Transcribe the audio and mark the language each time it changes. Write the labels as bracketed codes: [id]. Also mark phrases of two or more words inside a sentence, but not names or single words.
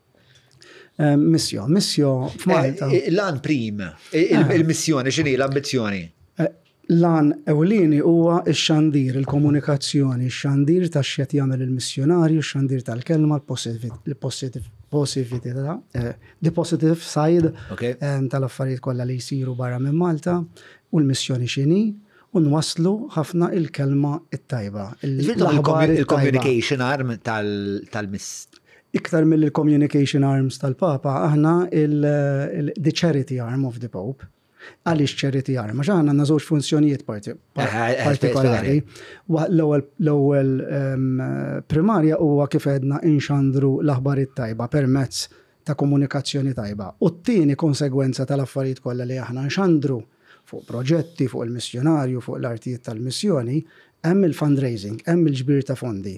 [mt] Missio f'Malta. L-an prim, il-missjoni x'inhi l-ambizzjoni? Lan ewlieni huwa x-xandir, il-komunikazzjoni, x-xandir ta' x'qed jagħmel il-missjonarju, x-xandir tal-kelma, l-positività, [en] the positive side [mt] tal-affarijiet kollha li jsiru barra minn Malta, u l-missjoni x'inhi, u nwasslu ħafna il-kelma it-tajba. Il- [en] communication arm [mt] tal-miss. Iktar mill- [en] communication arms [mt] tal-Papa, aħna [en] the charity arm of the Pope. [mt] Għaliex [en] charity arm, [mt] għax aħna għandna żewġ funzjonijiet partikolari. L-ewwel primarja huwa kif għedna inxandru l-aħbarijiet tajba permezz ta' komunikazzjoni tajba. U t-tieni konsegwenza tal-affarijiet kollha li aħna nxandru fuq proġetti, fuq il-missjonarju, fuq l-artijiet tal-missjoni, hemm il-fundraising, hemm il-ġbir ta' fondi.